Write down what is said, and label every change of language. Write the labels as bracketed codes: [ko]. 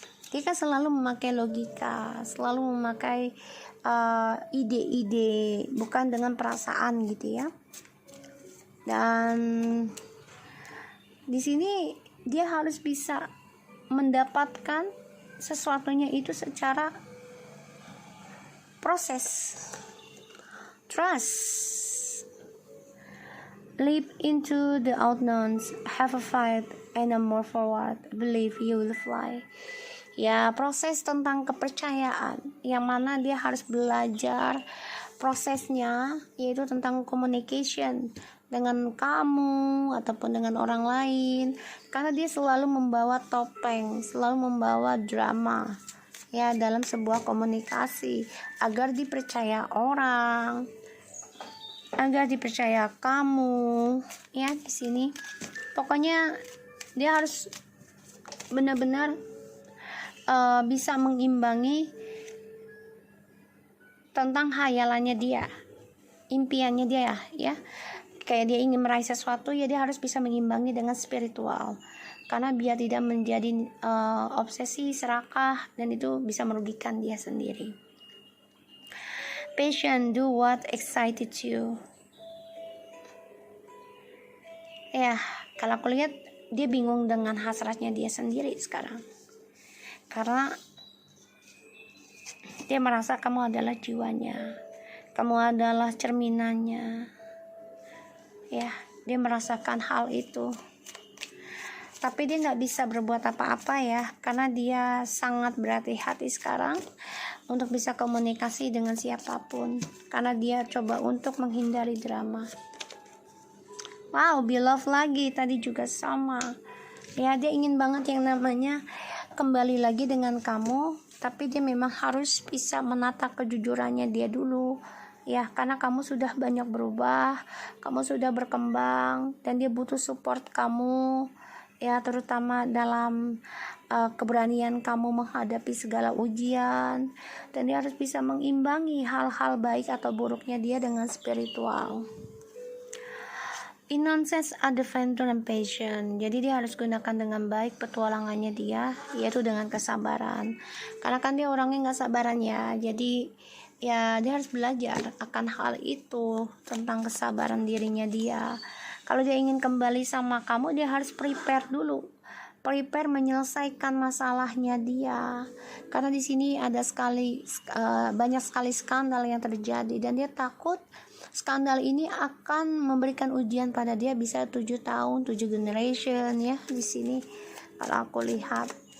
[id] Dia kan selalu memakai logika, selalu memakai ide-ide, bukan dengan perasaan gitu ya. Dan di sini dia harus bisa mendapatkan sesuatunya itu secara proses. [en] Trust, leap into the unknowns, have a fight and a more forward, believe you will fly. [id] Ya, proses tentang kepercayaan yang mana dia harus belajar prosesnya, yaitu tentang communication dengan kamu ataupun dengan orang lain, karena dia selalu membawa topeng, selalu membawa drama ya dalam sebuah komunikasi agar dipercaya orang, agar dipercaya kamu ya. Di sini pokoknya dia harus benar-benar bisa mengimbangi tentang hayalannya dia, impiannya dia ya. Kayak dia ingin meraih sesuatu ya, dia harus bisa mengimbangi dengan spiritual. karena biar tidak menjadi obsesi, serakah, dan itu bisa merugikan dia sendiri. [en] Patient, do what excited you. [id] Ya, kalau aku lihat dia bingung dengan hasratnya dia sendiri sekarang, karena dia merasa kamu adalah jiwanya, kamu adalah cerminannya. Ya, dia merasakan hal itu, tapi dia nggak bisa berbuat apa-apa ya, karena dia sangat berhati-hati sekarang untuk bisa komunikasi dengan siapapun, karena dia coba untuk menghindari drama. Wow, beloved lagi, tadi juga sama ya, dia ingin banget yang namanya kembali lagi dengan kamu, tapi dia memang harus bisa menata kejujurannya dia dulu ya, karena kamu sudah banyak berubah, kamu sudah berkembang, dan dia butuh support kamu ya, terutama dalam keberanian kamu menghadapi segala ujian, dan dia harus bisa mengimbangi hal-hal baik atau buruknya dia dengan spiritual. [en] Innocence, adventure, and passion. [id] Jadi dia harus gunakan dengan baik petualangannya dia, yaitu dengan kesabaran. Karena kan dia orangnya nggak sabaran ya, jadi ya dia harus belajar akan hal itu, tentang kesabaran dirinya dia. Kalau dia ingin kembali sama kamu, dia harus prepare dulu, prepare menyelesaikan masalahnya dia, karena di sini ada banyak sekali skandal yang terjadi, dan dia takut skandal ini akan memberikan ujian pada dia, bisa 7 tahun, 7 generation ya di sini kalau aku lihat.